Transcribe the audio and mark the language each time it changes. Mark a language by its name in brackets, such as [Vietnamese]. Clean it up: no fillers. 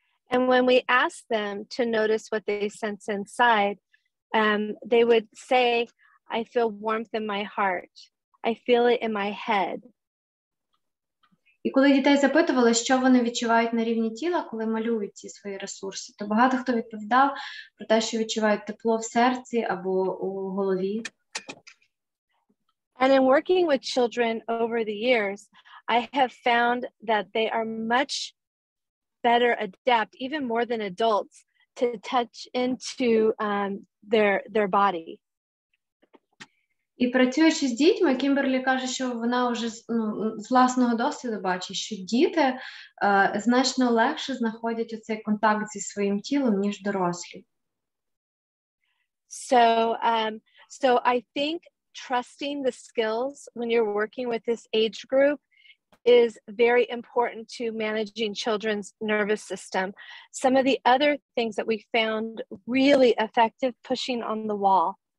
[English] And when we asked them to notice what they sense inside, they would say, I feel warmth in my heart. I feel it in my head. [Ukrainian] І коли дітей запитували, що вони відчувають на рівні тіла, коли малюють ці свої ресурси, то багато хто відповідав про те, що відчувають тепло в серці або у голові. [English] And in working with children over the years, I have found that they are much better adept, even more than adults, to touch into their body. [Ukrainian] І працюючи з дітьми, Кімберлі каже, що вона вже з власного досвіду бачить, що діти значно легше знаходять оцей контакт зі своїм тілом, ніж дорослі. [English] So I think trusting the skills when you're working with this age group is very important to managing children's nervous system. Some of the other things that we found really effective, pushing on the wall.